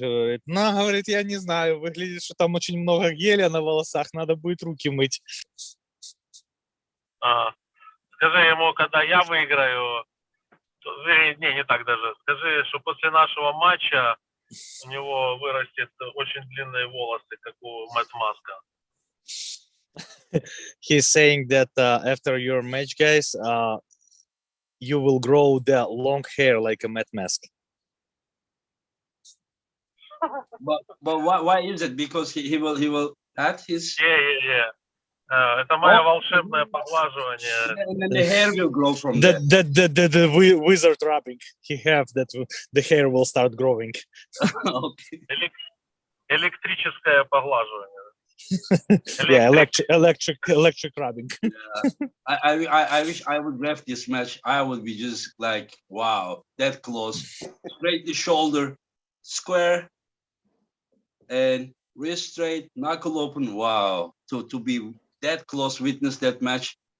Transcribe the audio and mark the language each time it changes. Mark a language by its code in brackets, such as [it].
[ru] Говорит, говорит, я не знаю, выглядит, что там очень много геля на волосах, надо будет руки мыть. Скажи ему, когда я выиграю, не так даже. Скажи, что после нашего матча у него вырастет очень длинные волосы, как у Мэтт Маска. [en] He's saying that after your match, guys, you will grow the long hair like a Matt Mask. But why is it? Because he will add his. Yeah. [ru] Это мое волшебное поглаживание. [en] And then the hair will grow from The wizard rubbing he have that the hair will start growing. Okay. [ru] Электрическое поглаживание. [en] Yeah, electric rubbing. Yeah. I wish I would ref this match. I would be just like, wow, that close. Straight the shoulder, square, and wrist straight, knuckle open. Wow, to be that close, witness that match.